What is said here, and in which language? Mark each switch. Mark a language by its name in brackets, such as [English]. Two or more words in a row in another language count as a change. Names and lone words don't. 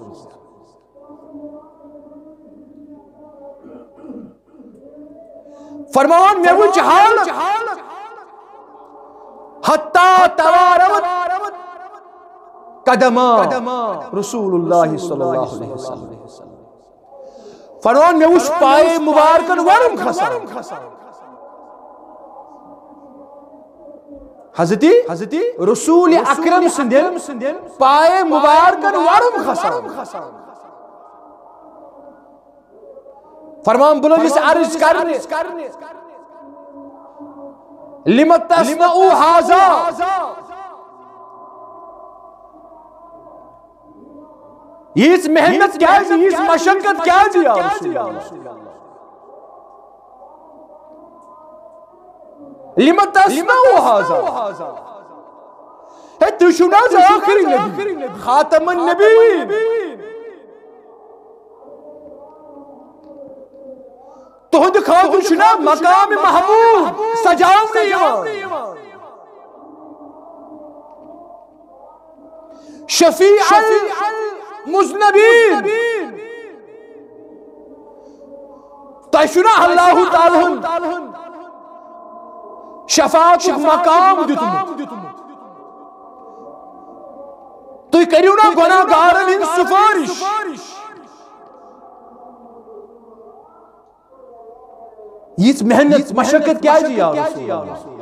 [Kashmiri] فرمان مےٚ وٕچھ حالت [Arabic] حتیٰ توارمت قدما رسول اللہ صلی اللہ علیہ وسلم [Kashmiri] فرمان مےٚ وٕچھ پایے مبارکن ورم کھسان حضرت رسول اکرم سٕنٛدٮ۪ن پایے مبارکن ورم کھسان فرمان بہٕ لوٚگُس عرض کرنہِ [Arabic] لِمَ تَصْنَعُ هَذَا [Kashmiri] ییٖژ محنت کیٛازِ ییٖژ مشقت کیٛازِ [Arabic] یا رسول اللہ لِمَ تَصْنَعُ هَذَا [Kashmiri] ہے تُہۍ چھِو نہٕ حظ ٲخری نبی [Arabic] خاتم النبیین [Kashmiri] تہند خاطر چھنا مقام محمود سجاونہ یوان [Arabic] شفیع المذنبین [Kashmiri] تہ چھنا اللہ تعالی شفاعت مقام دتمت تُہۍ کٔرِو نا گۄناہگارن ہٕنٛز سُفٲرِش یِژھ محنت مشقت کیازِ [Arabic] یا رسول اللہ